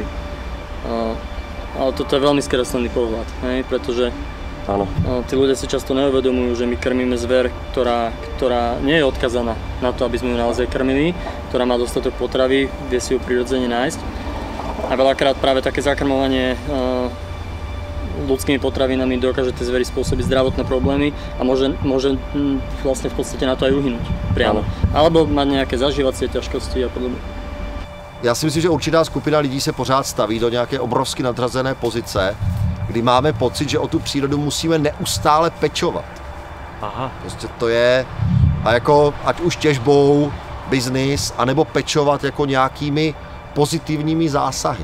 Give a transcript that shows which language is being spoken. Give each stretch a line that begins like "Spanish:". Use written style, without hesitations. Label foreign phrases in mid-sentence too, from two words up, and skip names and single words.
Slovak: Ale toto je veľmi skreslený pohľad, pretože tí ľudia si často neuvedomujú, že my krmíme zver, ktorá nie je odkazaná na to, aby sme ju naozaj krmili, ktorá má dostatok potravy, vie si ju prirodzene nájsť. A veľakrát práve také zakrmovanie ľudskými potravinami dokáže tie zvery spôsobiť zdravotné problémy a môže vlastne v podstate na to aj uhynúť priamo. Alebo mať nejaké zažívacie ťažkosti a podobne.
Czech: Já si myslím, že určitá skupina lidí se pořád staví do nějaké obrovsky nadřazené pozice, kdy máme pocit, že o tu přírodu musíme neustále pečovat. Aha. Prostě to je, a jako ať už těžbou, biznis, anebo pečovat jako nějakými pozitivními zásahy.